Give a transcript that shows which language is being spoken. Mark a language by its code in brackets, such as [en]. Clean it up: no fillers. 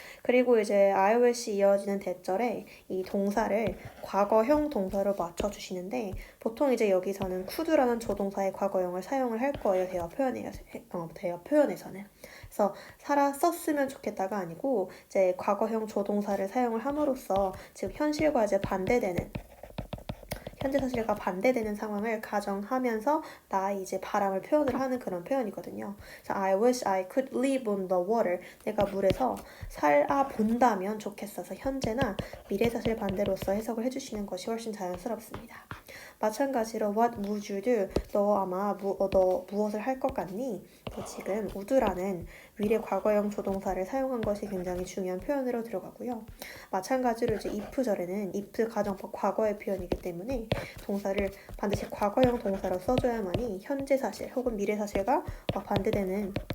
[ko] 그리고 이제 I wish 이어지는 대절에 이 동사를 과거형 동사로 맞춰주시는데 보통 이제 여기서는 could라는 조동사의 과거형을 사용을 할 거예요. 대화 표현에서는. 그래서 썼으면 좋겠다가 아니고 이제 과거형 조동사를 사용을 함으로써 지금 현실과 이제 현재 사실과 반대되는 상황을 가정하면서 나의 이제 바람을 표현을 하는 그런 표현이거든요. [en] 그래서 I wish I could live on the water. [ko] 내가 물에서 살아본다면 좋겠어서 현재나 미래 사실 반대로서 해석을 해주시는 것이 훨씬 자연스럽습니다. [en] 마찬가지로 what would you do? [ko] 너 아마 너 무엇을 할 것 같니? 지금 would라는 미래 과거형 조동사를 사용한 것이 굉장히 중요한 표현으로 들어가고요. 마찬가지로 이제 if절에는 if 가정법 과거의 표현이기 때문에 동사를 반드시 과거형 동사로 써줘야만이 현재 사실 혹은 미래 사실과 반대되는